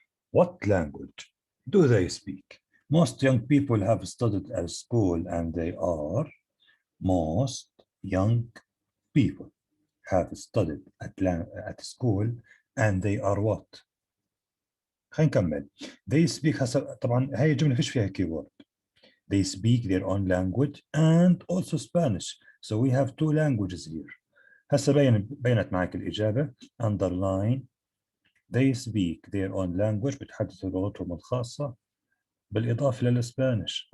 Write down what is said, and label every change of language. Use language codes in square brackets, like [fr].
[en] What language do they speak? Most young people have studied at school and they are. Most young people have studied at school and they are what? [ar] خلينا نكمل. [en] They speak [ar] طبعا هاي الجملة فيش فيها keyword. [en] They speak their own language and also Spanish. So we have 2 languages here. [ar] هسه بينت معك الإجابة. Underline. [en] They speak their own language. [ar] بتحدثوا لغتهم الخاصة بالإضافة للإسبانيش.